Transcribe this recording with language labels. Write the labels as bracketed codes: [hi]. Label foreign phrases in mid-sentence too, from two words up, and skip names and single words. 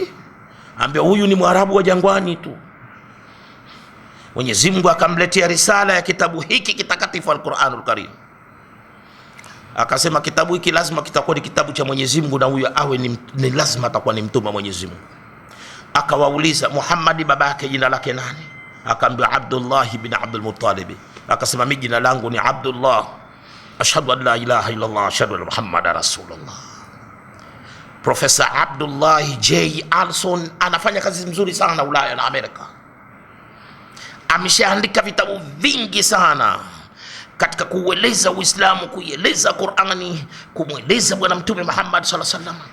[sw] Ambia huyu ni Mwarabu wa jangwani tu. Mwenyezi Mungu akamletea risala ya kitabu hiki kitakatifu, al-Qur'anul Karim. Akasema kitabu hiki lazima kitakuwa ni kitabu cha Mwenyezi Mungu, na huyo awe ni lazima atakuwa ni mtume wa Mwenyezi Mungu. Akawauliza, Muhammad baba yake jina lake nani? Akaambia Abdullah ibn Abdul Muttalib. Akasema mimi jina langu ni Abdullah, [ar] أشهد أن لا إله إلا الله، أشهد أن محمدا رسول الله. [sw] Profesa Abdullah J. Alson anafanya kazi nzuri sana Ulaya na Amerika. Ameshaandika vitabu vingi sana katika kueleza Uislamu, kueleza Qur'ani, kumweleza bwana Mtume Muhammad [ar] صلى الله عليه وسلم.